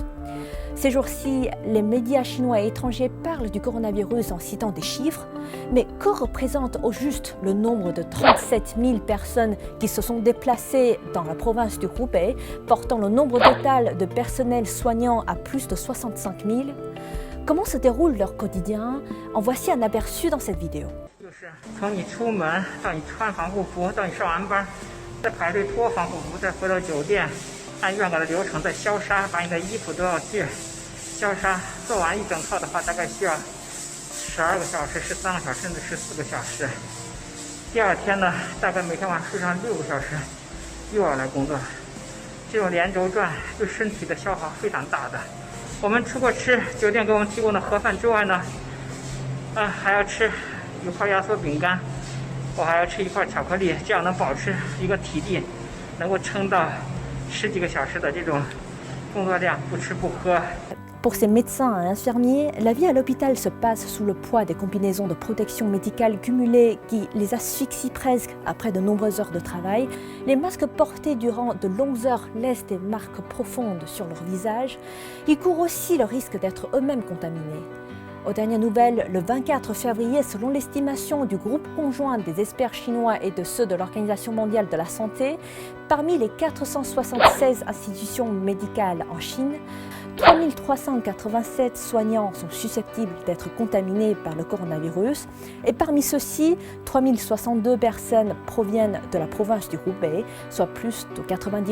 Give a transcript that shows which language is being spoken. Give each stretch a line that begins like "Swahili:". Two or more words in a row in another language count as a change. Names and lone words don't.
French: Ces jours-ci, les médias chinois et étrangers parlent du coronavirus en citant des chiffres, mais que représente au juste le nombre de 37 000 personnes qui se sont déplacées dans la province du Hubei, portant le nombre total de personnel soignant à plus de 65 000? Comment se déroule leur quotidien? En voici un aperçu dans cette vidéo.
Chinese: 从你出门到你穿防护服，到你上完班，再排队脱防护服，再回到酒店，按原来的流程再消杀，把你的衣服都要去消杀。做完一整套的话，大概需要12个小时、13个小时，甚至14个小时。第二天呢，大概每天晚上睡上6个小时，又要来工作。这种连轴转对身体的消耗非常大的。我们出国吃酒店给我们提供的盒饭之外呢，还要吃一块压缩饼干，我还要吃一块巧克力，这样能保持一个体力，能够撑到10几个小时的这种工作量，不吃不喝。
French: Pour ces médecins et infirmiers, la vie à l'hôpital se passe sous le poids des combinaisons de protection médicale cumulées qui les asphyxient presque après de nombreuses heures de travail. Les masques portés durant de longues heures laissent des marques profondes sur leur visage. Ils courent aussi le risque d'être eux-mêmes contaminés. Aux dernières nouvelles, le 24 février, selon l'estimation du groupe conjoint des experts chinois et de ceux de l'Organisation mondiale de la santé, parmi les 476 institutions médicales en Chine, 3387 soignants sont susceptibles d'être contaminés par le coronavirus et parmi ceux-ci, 3062 personnes proviennent de la province du Hubei, soit plus de 90%.